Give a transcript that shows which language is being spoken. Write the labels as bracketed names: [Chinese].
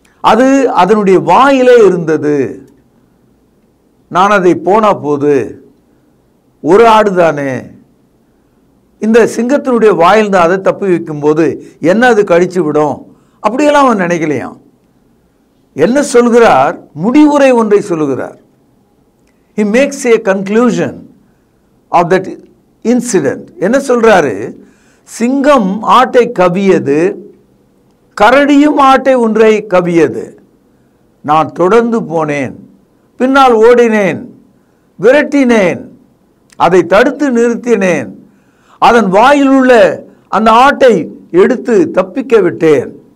[Tamil] அது அதனுடைய வாயிலே இருந்தது. நான் அதை போனா போது ஒரு ஆடு தானே, இந்த சிங்கத்தினுடைய வாயில் தான் அதை தப்பி வைக்கும் போது என்ன அது கடிச்சு விடும், அப்படியெல்லாம் அவன் நினைக்கலையாம். என்ன சொல்கிறார்? முடிவுரை ஒன்றை சொல்கிறார். [English] He makes a conclusion of that incident. [Tamil] என்ன சொல்றாரு? சிங்கம் ஆட்டை கவியது, கரடியும் ஆட்டை ஒன்றை கவியது. நான் தொடர்ந்து போனேன், பின்னால் ஓடினேன், விரட்டினேன், அதை தடுத்து நிறுத்தினேன். அதன் வாயில் உள்ள அந்த ஆட்டை எடுத்து தப்பிக்க விட்டேன்.